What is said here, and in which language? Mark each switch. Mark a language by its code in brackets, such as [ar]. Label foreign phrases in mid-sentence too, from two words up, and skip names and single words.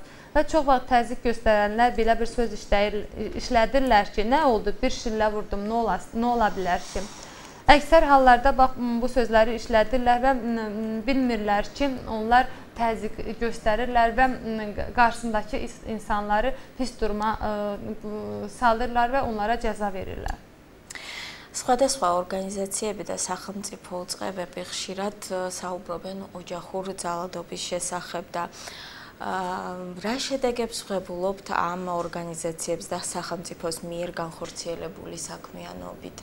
[az] Və çox vaxt təzyiq göstərənlər belə bir söz işlədirlər ki, nə oldu, bir şillə vurdum, nə ola bilər ki? Əksər hallarda bax, bu sözləri işlədirlər və bilmirlər ki, onlar təzyiq göstərirlər və qarşısındakı insanları pis duruma salırlar və onlara cəza verirlər. [ka] სხვადასხვა ორგანიზაციები და სახელმწიფო წყებები ხშირად საუბრობენ ოჯახურ ძალადობის შესახებ და რა შედეგებს ვღებულობთ ამ ორგანიზაციებს და სახელმწიფოს მიერ განხორციელებული საქმიანობით.